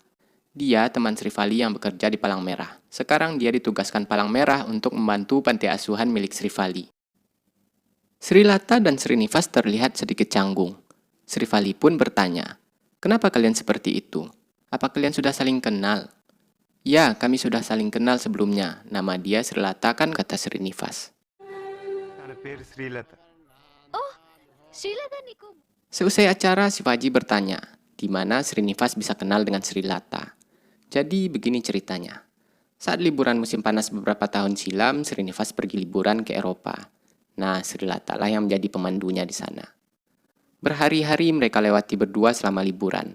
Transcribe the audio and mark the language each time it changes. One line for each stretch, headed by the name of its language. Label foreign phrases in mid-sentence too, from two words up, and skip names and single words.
Indonesian: Dia teman Srivali yang bekerja di Palang Merah. Sekarang dia ditugaskan Palang Merah untuk membantu panti asuhan milik Srivali. Sri Lata dan Srinivas terlihat sedikit canggung. Srivali pun bertanya, "Kenapa kalian seperti itu? Apa kalian sudah saling kenal?" "Ya, kami sudah saling kenal sebelumnya. Nama dia Sri Lata kan," kata Srinivas.
Telugu: తన పేరు శ్రీలత. Srilata Nikum.
Indonesian: Seusai acara, Shivaji bertanya, di mana Srinivas bisa kenal dengan Sri Lata. Jadi begini ceritanya. Saat liburan musim panas beberapa tahun silam, Srinivas pergi liburan ke Eropa. Nah, Sri Lata lah yang menjadi pemandunya di sana. Berhari-hari mereka lewati berdua selama liburan.